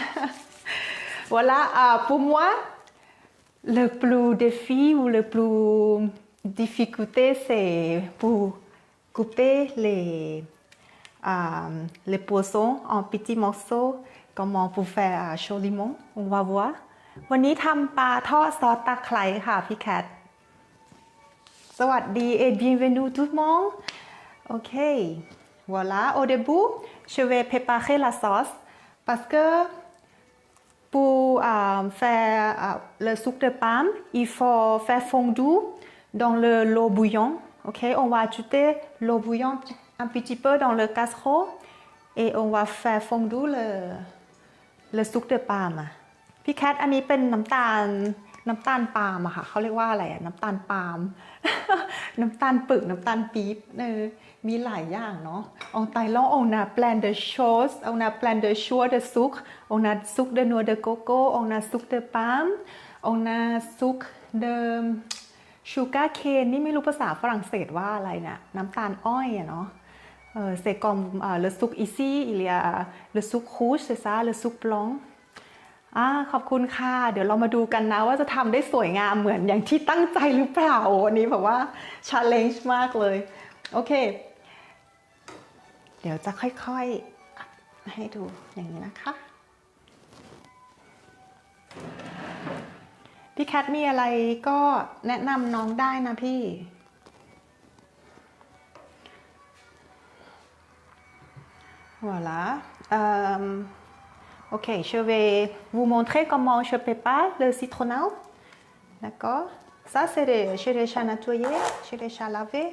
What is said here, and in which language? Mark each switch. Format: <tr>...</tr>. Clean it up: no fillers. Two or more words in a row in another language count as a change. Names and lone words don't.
<fr>Voilà, pour moi, le plus défi ou le plus difficulté, c'est pour couper les poissons en petits morceaux, comment pour faire joliment, on va voir.</fr> <th>วันนี้ทำปลาทอดซอสตะไคร้ค่ะพี่แคท สวัสดี</th> <fr>et bienvenue tout le monde. OK. Voilà, au début, je vais préparer la sauce parce que pour faire le sucre de pomme, il faut faire fondre dans l'eau bouillante. OK, on va ajouter l'eau bouillante un petit peu dans le casserole et on va faire fondre le sucre de pomme.</fr> <th>พี่แคทอันนี้เป็นน้ำตาลปาล์มอะค่ะเขาเรียกว่าอะไรอะน้ำตาลปาล์ม น้ำตาลปึกน้ำตาลปี๊บมีหลายอย่างเนาะ</th> <fr>En Thaïlande on a plein de choses on a plein de choix de sucre on a sucre de noix de coco on a sucre de palme on a sucre de</fr> <en>sugar cane</en> <th>นี่ไม่รู้ภาษาฝรั่งเศสว่าอะไรนะน้ำตาลอ้อยอะเนาะ</th> <fr>c'est comme le sucre ici il y a le sucre rouge c'est ça le sucre blanc</fr> <th>ขอบคุณค่ะเดี๋ยวเรามาดูกันนะว่าจะทำได้สวยงามเหมือนอย่างที่ตั้งใจหรือเปล่าวันนี้แบบว่า challenge มากเลยโอเค เดี๋ยวจะค่อยๆให้ดูอย่างนี้นะคะพี่แคทมีอะไรก็แนะนำน้องได้นะพี่</th> <fr>voilà OK, je vais vous montrer comment je prépare le citronnelle. D'accord? Ça, j'ai déjà nettoyé, j'ai déjà lavé.</fr>